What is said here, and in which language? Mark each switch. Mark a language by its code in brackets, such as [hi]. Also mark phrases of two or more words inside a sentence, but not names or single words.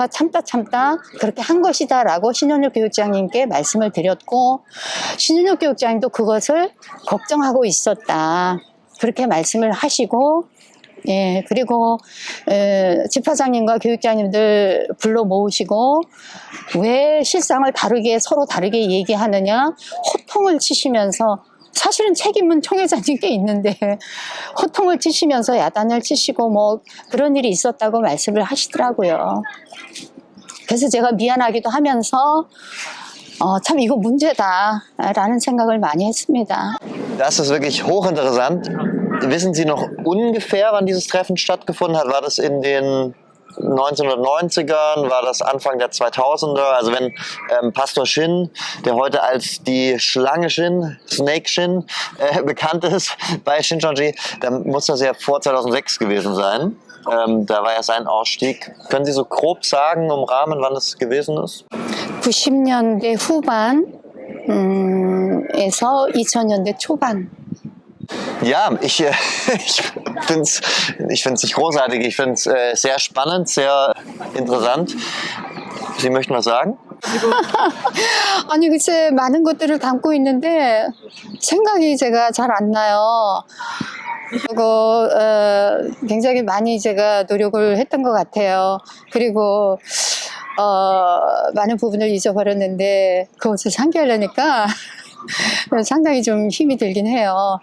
[ko] 참다 그렇게 한 것이다 라고 신현욱 교육장님께 말씀을 드렸고, 신현욱 교육장님도 그것을 걱정하고 있었다 그렇게 말씀을 하시고, 그리고 집화장님과 교육장님들 불러 모으시고 왜 실상을 서로 다르게 얘기하느냐, 호통을 치시면서, 사실은 책임은 총회장님께 있는데 호통을 치시면서 야단을 치시고 뭐 그런 일이 있었다고 말씀을 하시더라고요. 그래서 제가 미안하기도 하면서 참 이거 문제다라는 생각을 많이 했습니다. [de] Das ist wirklich hochinteressant. Wissen Sie noch ungefähr, wann dieses Treffen stattgefunden hat? War das in den 1990ern, war das Anfang der 2000er? Also wenn Pastor Shin, der heute als die Schlange Shin, Snake Shin bekannt ist bei Shincheonji, dann muss das ja vor 2006 gewesen sein. Da war ja sein Ausstieg. Können Sie so grob sagen, umrahmen, wann es gewesen ist? [ko] 90년대 후반에서 2000년대 초반. [de] Ja, ich finde es nicht großartig. Ich finde es sehr spannend, sehr interessant. Sie möchten was sagen? [ko] 아니 글쎄 많은 것들을 담고 있는데 생각이 제가 잘 안 나요. 그리고 굉장히 많이 제가 노력을 했던 것 같아요. 그리고 많은 부분을 잊어버렸는데 그것을 상기하려니까 상당히 좀 힘이 들긴 해요.